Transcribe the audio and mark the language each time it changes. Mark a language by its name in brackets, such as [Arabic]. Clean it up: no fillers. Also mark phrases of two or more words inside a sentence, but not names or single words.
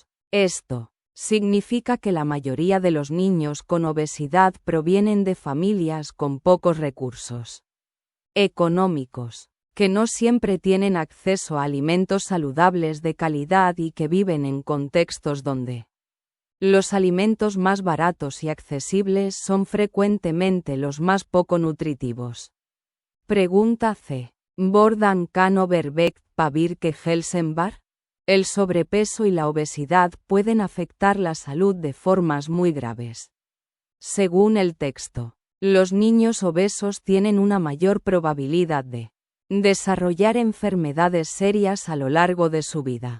[Spanish] Esto significa que la mayoría de los niños con obesidad provienen de familias con pocos recursos económicos, que no siempre tienen acceso a alimentos saludables de calidad y que viven en contextos donde los alimentos más baratos y accesibles son frecuentemente los más poco nutritivos. Pregunta C. [Norwegian] Hvordan kan overvekt påvirke helsen var? [Spanish] El sobrepeso y la obesidad pueden afectar la salud de formas muy graves. Según el texto, los niños obesos tienen una mayor probabilidad de desarrollar enfermedades serias a lo largo de su vida.